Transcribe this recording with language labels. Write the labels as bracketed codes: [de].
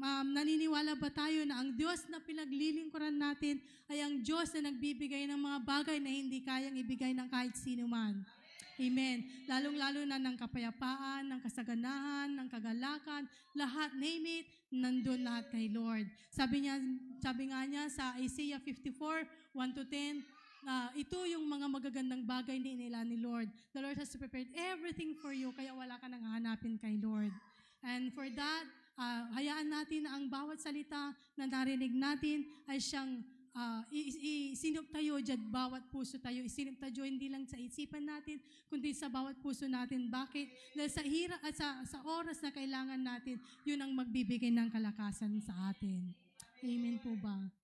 [tl] Naniniwala ba tayo na ang Diyos na pinaglilingkuran natin ay ang Diyos na nagbibigay ng mga bagay na hindi kayang ibigay ng kahit sino man? Amen. Lalong-lalo na ng kapayapaan, ng kasaganahan, ng kagalakan, lahat, [en] name it, [tl] nandun lahat kay Lord. Sabi nga niya sa Isaiah 54:1-10, ito yung mga magagandang bagay nila ni Lord. [en] The Lord has prepared everything for you, [tl] kaya wala ka nang hahanapin kay Lord. [en] And for that, [tl] hayaan natin na ang bawat salita na narinig natin ay siyang isinop tayo dyan, bawat puso tayo. Isinop tayo hindi lang sa isipan natin, kundi sa bawat puso natin. Bakit? Dahil sa hirap at sa oras na kailangan natin, yun ang magbibigay ng kalakasan sa atin. Amen po ba?